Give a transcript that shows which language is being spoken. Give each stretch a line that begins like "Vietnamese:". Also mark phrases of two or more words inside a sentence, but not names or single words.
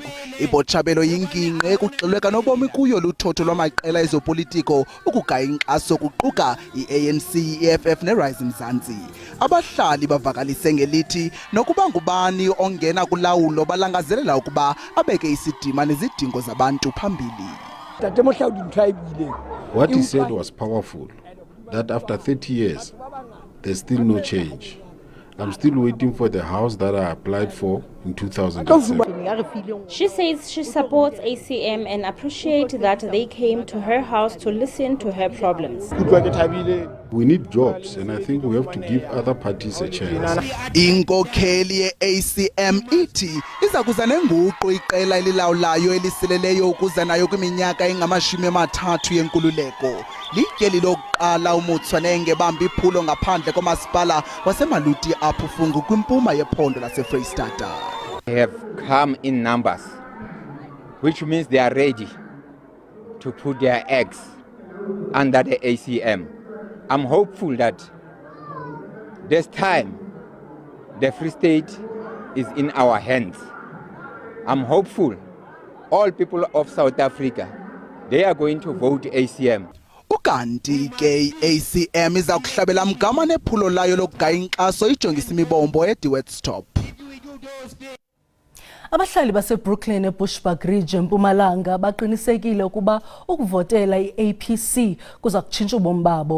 Xhosa: IButshabelo yinginqe kugxilwe kanobomi kuyo luthotho lwamaqela ezopolitiko ukugaya inkxaso kuquka iANC, iFF neRise Mzansi. Abahlali bavakalise ngelithi nokuba ngubani ongena kulawulo balangazelela ukuba abeke isidima nezidingo zabantu phambili.
English: What he said was powerful, that after 30 years, there's still no change. I'm still waiting for the house that I applied for in 2007. She says she supports ACM and appreciates that they came to her house to listen to her problems. We need jobs, and I think we have to give other parties a chance.
Xhosa: Inkokheli ye-ACM ithi iza kuza nenguqu iqela elilawulayo elisileleyo ukuza nayo kwiminyaka engama-30 yenkululeko. Lityeli lokuqala uMutswane engebamba iphulo ngaphandle komasipala waseMaluti aphufungu kwimpuma yephondo laseFreystata.
English: They have come in numbers, which means they are ready to put their eggs under the ACM. I'm hopeful that this time the Free State is in our hands. I'm hopeful all people of South Africa, they are going to vote ACM.
Xhosa: Ukanti ke ACM iza kuhlabela mgama nephulo layo lokugaya inkxaso ijongisa imibombo eDiwetstop. Abahlali baseBrooklyn eBushbuck Ridge eMpumalanga baqinisekile ukuba ukuvotela iAPC kuza kutshintsha ubomi babo.